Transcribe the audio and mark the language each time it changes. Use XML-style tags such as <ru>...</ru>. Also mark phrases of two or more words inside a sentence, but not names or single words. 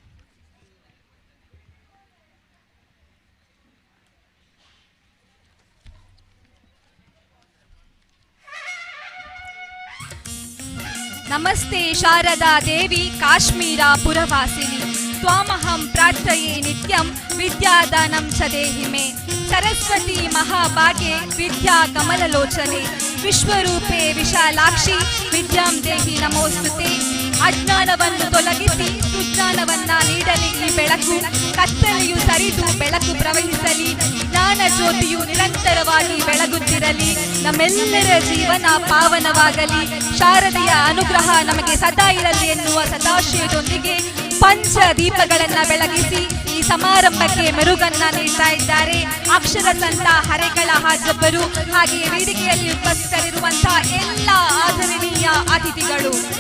<sa>ನಮಸ್ತೆ ಶಾರದಾ ದೇವಿ ಕಾಶ್ಮೀರ ಪುರವಾಸಿನಿ ತ್ವಾಮಹಂ ಪ್ರಾರ್ಥಯೇ ನಿತ್ಯಂ ವಿದ್ಯಾದಾನಂ ಚ ದೇಹಿ ಮೇ ಸರಸ್ವತಿ ಮಹಾಭಾಗ್ಯೆ ವಿದ್ಯಾ ಕಮಲಲೋಚನೆ ವಿಶ್ವರೂಪೆ ವಿಶಾಲಾಕ್ಷಿ ವಿದ್ಯಾಂ ದೇಹಿ ನಮೋಸ್ತುತೆ.</sa> <kn>ಅಜ್ಞಾನವನ್ನು ತೊಲಗಿಸಿ ಸುಜ್ಞಾನವನ್ನ ನೀಡಲಿ ಈ ಬೆಳಕು, ಕತ್ತಲೆಯು ಸರಿದು ಬೆಳಕು ಪ್ರವಹಿಸಲಿ, ಜ್ಞಾನ ಜ್ಯೋತಿಯು ನಿರಂತರವಾಗಿ ಬೆಳಗುತ್ತಿರಲಿ, ನಮ್ಮೆಲ್ಲರ ಜೀವನ ಪಾವನವಾಗಲಿ, ಶಾರದೆಯ ಅನುಗ್ರಹ ನಮಗೆ ಸದಾ ಇರಲಿ ಎನ್ನುವ ಸದಾಶಯದೊಂದಿಗೆ ಪಂಚ ದೀಪಗಳನ್ನ ಬೆಳಗಿಸಿ ಈ ಸಮಾರಂಭಕ್ಕೆ ಮೆರುಗನ್ನ ನೀಡ್ತಾ ಇದ್ದಾರೆ ಅಕ್ಷರ ಸಂತ ಹರೇಕಳ ಹಾಜಬ್ಬರು, ಹಾಗೆಯೇ ವೇದಿಕೆಯಲ್ಲಿ ಉಪಸ್ಥಿತರಿರುವಂತಹ ಎಲ್ಲ ಆದರಣೀಯ ಅತಿಥಿಗಳು.</kn>